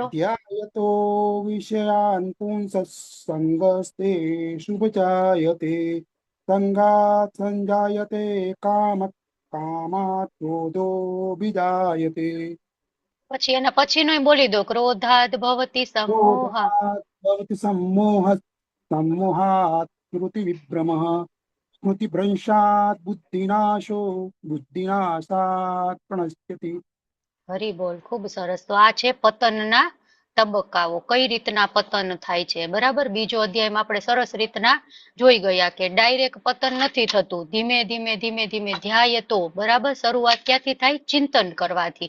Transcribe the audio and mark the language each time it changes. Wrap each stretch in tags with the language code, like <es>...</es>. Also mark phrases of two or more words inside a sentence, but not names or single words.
<sa>ધ્યાયતો વિષયાન પુંસસ્સંગસ્તે શુભજાયતે સંગાત સંજાયતે કામાત ક્રોધો વિજાયતે.</sa> <gu>પછી એના પછીનો બોલી દો,</gu> <sa>ક્રોધાદ ભવતી સમોહ. क्रोधात् भवति सम्मोहः सम्मोहात् स्मृति विभ्रमः स्मृतिभ्रंशात् बुद्धिनाशो बुद्धिनाशात् प्रणश्यति।</sa> <gu>હરી બોલ, ખૂબ સરસ. તો આ છે પતનના તબક્કાઓ, કઈ રીતના પતન થાય છે. બરાબર, બીજો અધ્યાયમાં આપણે સરસ રીતના જોઈ ગયા કે ડાયરેક્ટ પતન નથી થતું, ધીમે ધીમે ધીમે ધીમે</gu> <sa>ધ્યાયતો.</sa> <gu>બરાબર, શરૂઆત ક્યાંથી થાય? ચિંતન કરવાથી.</gu>